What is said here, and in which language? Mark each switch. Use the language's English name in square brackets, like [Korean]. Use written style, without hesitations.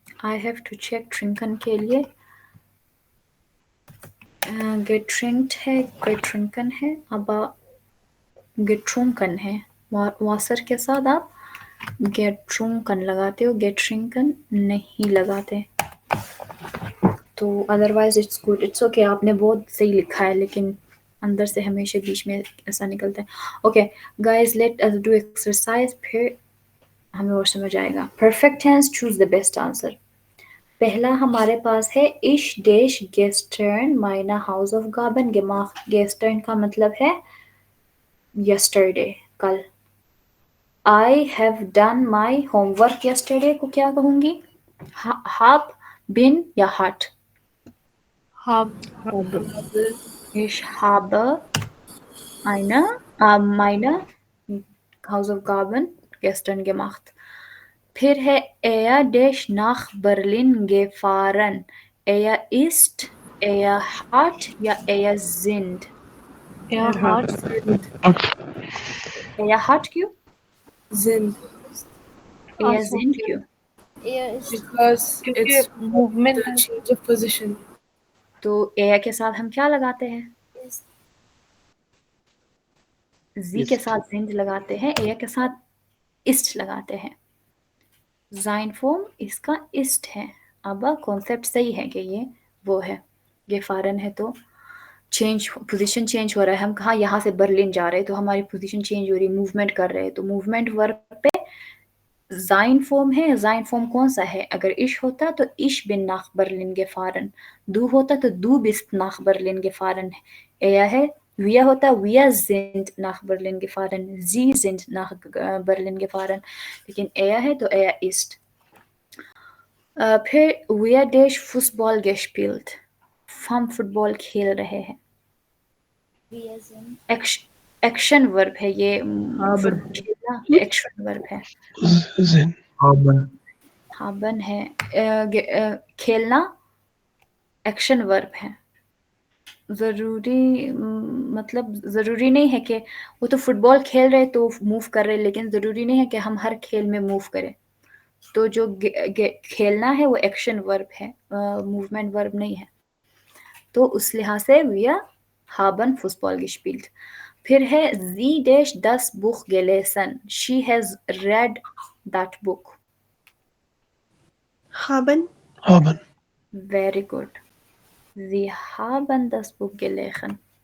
[English] I have to check [Hindi] trinken के लिए getrinkt है, getrinken है, अब getrunken है। वासर के साथ आप getrunken लगाते हो, getrinken नहीं लगाते। तो [English] otherwise it's good, it's okay, [Hindi] आपने बहुत सही लिखा है, लेकिन अंदर से हमेशा बीच में ऐसा निकलता है। [English] okay guys, let us do exercise, [Hindi] फिर हमें और समझ आएगा। [English] Perfect tense, choose the best answer. [Hindi] पहला हमारे पास है [German] इश डेश गेस्टर्न माइना हाउस ऑफ गाबन gemacht। [Hindi] गेस्टर्न का मतलब है yesterday, कल। [English] I have done my homework yesterday [Hindi] को क्या कहूँगी? [German] Hab, bin या hat? Ich habe meine Hausaufgaben gestern gemacht. [Hindi] फिर है [German] er dash nach Berlin gefahren. Er ist, er hat या er sind? Er hat Er hat क्यों? sind Er sind क्यों? [English] because it's movement and change of position. [Hindi] तो er के साथ हम क्या लगाते हैं? Z के साथ sind लगाते हैं, er के साथ ist लगाते हैं। जाइन फॉर्म इसका ist है। अब कॉन्सेप्ट सही है कि ये वो है, ये फारन है तो चेंज, पोजीशन चेंज हो रहा है। हम कहाँ यहाँ से बर्लिन जा रहे हैं तो हमारी पोजीशन चेंज हो रही है, मूवमेंट कर रहे हैं, तो मूवमेंट वर्ब पे जाइन फॉर्म है। जाइन फॉर्म कौन सा है? [German] अगर इश होता तो इश बिन nach Berlin gefahren, du होता तो du bist nach Berlin gefahren, er है, wir होता wir sind nach Berlin gefahren, sie sind nach Berlin gefahren, लेकिन er है तो er ist। [Hindi] फिर [German] wir dash Fußball gespielt, [Hindi] हम फुटबॉल खेल रहे हैं। [German] Wir sind [Hindi] एक्शन वर्ब है ये, [German] Haben. [Hindi] खेलना एक्शन वर्ब है। [German] Sind. haben, [Hindi] haben है, खेलना एक्शन वर्ब है। ज़रूरी मतलब ज़रूरी नहीं है कि वो तो फुटबॉल खेल रहे तो मूव कर रहे, लेकिन ज़रूरी नहीं है कि हम हर खेल में मूव करें। तो जो खेलना है वो एक्शन वर्ब है, मूवमेंट वर्ब नहीं है। तो उस लिहाज से [German] wir haben Fußball gespielt। [Hindi] फिर है [German] sie dash das Buch gelesen, [English] she has read that book। [German] Haben. Haben. [English] Very good. [German] Sie haben das Buch gelesen.